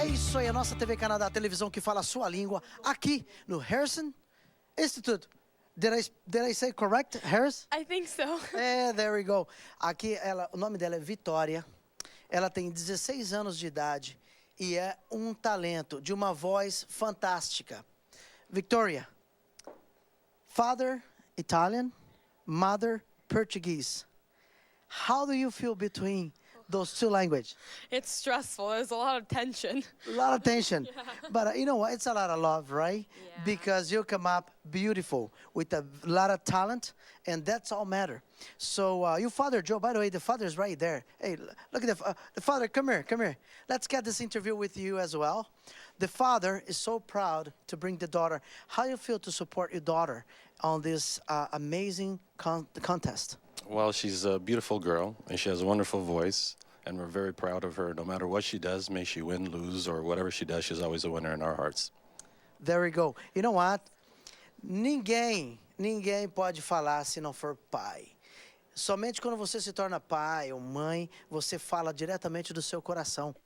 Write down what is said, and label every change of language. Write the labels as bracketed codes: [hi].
[pt] isso aí, a nossa TV Canadá, a televisão que fala a sua língua, aqui no Harrison Institute. [en] Did I say correct, Harris? I think so. There we go. [pt] Aqui, o nome dela é Vitória. Ela tem 16 anos de idade e é um talento, de uma voz fantástica. [en] Victoria, father Italian, mother Portuguese. How do you feel between those two languages? It's stressful. There's a lot of tension. A lot of tension. Yeah. But you know what? It's a lot of love, right? Yeah. Because you come up beautiful with a lot of talent, and that's all matter. So your father, Joe, by the way, the father's right there. Hey, look at the father. Come here, come here. Let's get this interview with you as well. The father is so proud to bring the daughter. How do you feel to support your daughter on this amazing contest? Well, she's a beautiful girl, and she has a wonderful voice, and we're very proud of her. No matter what she does, may she win, lose, or whatever she does, she's always a winner in our hearts. There we go. You know what? [pt] Ninguém pode falar se não for pai. Somente quando você se torna pai ou mãe, você fala diretamente do seu coração.